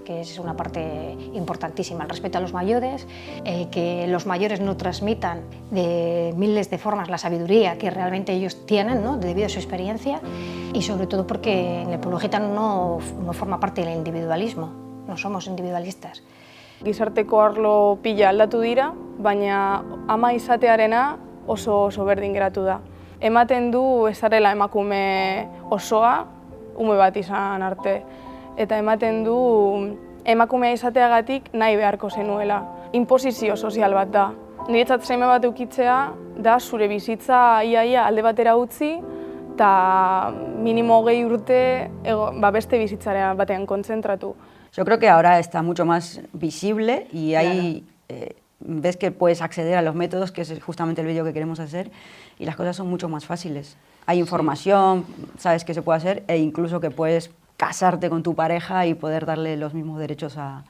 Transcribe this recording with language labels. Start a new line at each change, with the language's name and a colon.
Spanish: Que es una parte importantísima. El respeto a los mayores, que los mayores no transmitan de miles de formas la sabiduría que realmente ellos tienen, ¿no? Debido a su experiencia, y sobre todo porque en el pueblo gitano no forma parte del individualismo, no somos individualistas.
Basque: Gizarteko arlo pila aldatu dira, baina ama izatearena oso berdin geratu da. Ematen du ezarela emakume osoa, ume bat izan arte. Eta ematen du emakumea izateagatik nahi beharko zenuela. Inposizio sozial bat da. Niretzat seme bat eukitzea da zure bizitza iaia alde batera utzi eta minimo 20 urte beste bizitzaren batean kontzentratu.
Spanish: Yo creo que ahora está mucho más visible y hay, ves que puedes acceder a los métodos, que es justamente el vídeo que queremos hacer, y las cosas son mucho más fáciles. Hay información, sabes que se puede hacer e incluso que puedes casarte con tu pareja y poder darle los mismos derechos a